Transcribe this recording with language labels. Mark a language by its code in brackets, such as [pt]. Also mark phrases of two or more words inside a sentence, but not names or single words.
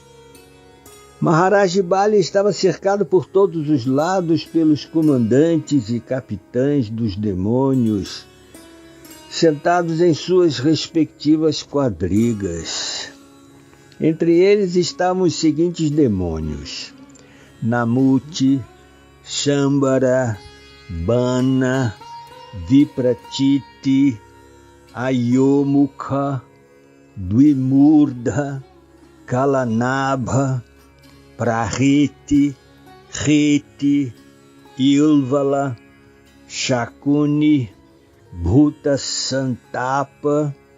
[pt] Maharaj Bali estava cercado por todos os lados pelos comandantes e capitães dos demônios, sentados em suas respectivas quadrigas. Entre eles estavam os seguintes demônios: Namuti, Shambhara, Bana, Vipratiti, Ayomukha, Dvimurdha, Kalanabha, Prahiti, Riti, Ilvala, Shakuni, Bhuta Santapa,